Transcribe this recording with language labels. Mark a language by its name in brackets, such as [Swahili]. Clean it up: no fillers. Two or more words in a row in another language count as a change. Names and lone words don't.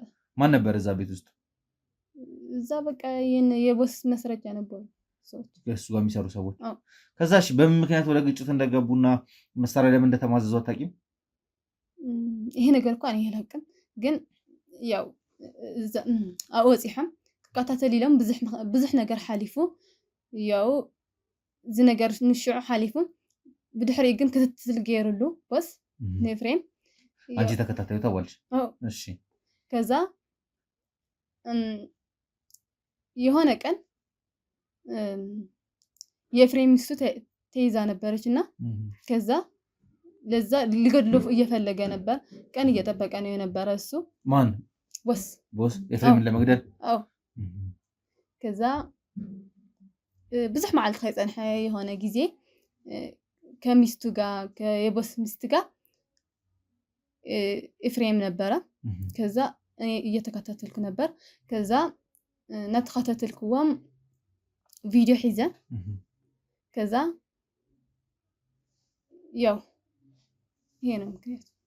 [Amharic] ማን ነበር እዛ ቤት ውስጥ እዛ በቃ የቦስ መስረጃ ነበሩ ሰዎች እሱ ጋር የሚሰሩ ሰዎች ከዛሽ በምን ምክንያት ወደ ግጭት እንደገቡና መሳሪያ ለምን እንደተማዘዙ አታውቂም ይሄ ነገር እንኳን አላውቅም ግን ያው እዛ [Tigrinya] አወጽሐም ተከታተል ኢሎም ብዙሕ ነገር ሓሊፉ ያው እዚ ነገር ንሽዑ ሓሊፉ ብድሕሪ ግን ክትትል ገይሩሉ ቦስ ኤፍሬም [Amharic] አንቺ ተከታታዩ ተባልሽ እሺ ከዛ የሆነ ቀን የኤፍሬም ሚስቱ ተይዛ ነበረችና ከዛ ለዛ ሊገድሉ እየፈለገ ነበር ቀን እየጠበቀ ነው የነበረ እሱ ማን ቦስ ኤፍሬምን ለመግደል አዎ ከዛ [Tigrinya] ብዙሕ መዓልቲ ከይጸንሐ [Amharic] የሆነ ጊዜ ከሚስቱ ጋር ከየቦስ ሚስት ጋር ኤፍሬም ነበረ ከዛ እኔ እየተከታተልኩ ነበር ከዛ [Tigrinya] ናተከታተልኩዎም ቪዲዮ ሒዘ [Amharic] ከዛ ያው ይሄ ነው ምክንያቱ